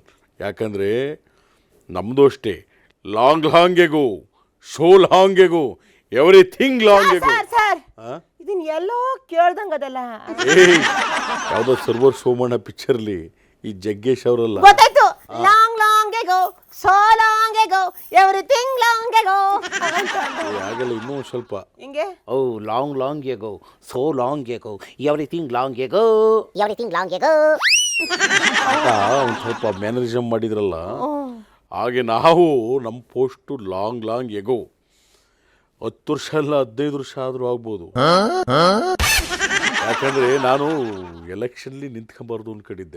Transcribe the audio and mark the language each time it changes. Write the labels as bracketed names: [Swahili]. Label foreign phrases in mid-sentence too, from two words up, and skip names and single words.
[Kannada] ಯಾಕಂದರೆ ನಮ್ಮದು ಅಷ್ಟೇ, [English] long ago, so long ago, everything long ago. [Kannada] ಇದನ್ನ ಎಲ್ಲೋ ಕೇಳ್ದಂಗದಲ್ಲ. ಏಯ್ ಯಾವುದೋ ಸರ್ವರ್ ಸೋಮಣ್ಣ ಪಿಕ್ಚರ್ಲಿ ಈ ಜಗ್ಗೇಶ್ ಅವರಲ್ಲ. ಗೊತ್ತಾಯ್ತು. [English] long long ago, so long ago, everything long ago. [Kannada] ಆಗಲ್ಲ, ಇನ್ನೂ ಸ್ವಲ್ಪ. ಹಿಂಗೆ [English] Oh, long, long ago, so long ago, everything long ago. [Kannada] ಅಂತ ಒಂದು ಸ್ವಲ್ಪ ಮ್ಯಾನರಿಸಮ್ ಮಾಡಿದ್ರಲ್ಲ, ಹಾಗೆ ನಾವು ನಮ್ಮ ಪೋಸ್ಟು [English] long long ago [Kannada] 10 ವರ್ಷ ಅಲ್ಲ 15 ವರ್ಷ ಆದರೂ ಆಗ್ಬೋದು. ಯಾಕಂದರೆ ನಾನು ಎಲೆಕ್ಷನ್ಲಿ ನಿಂತ್ಕೊಂಬಾರ್ದು ಅಂದ್ಕೊಂಡಿದ್ದೆ.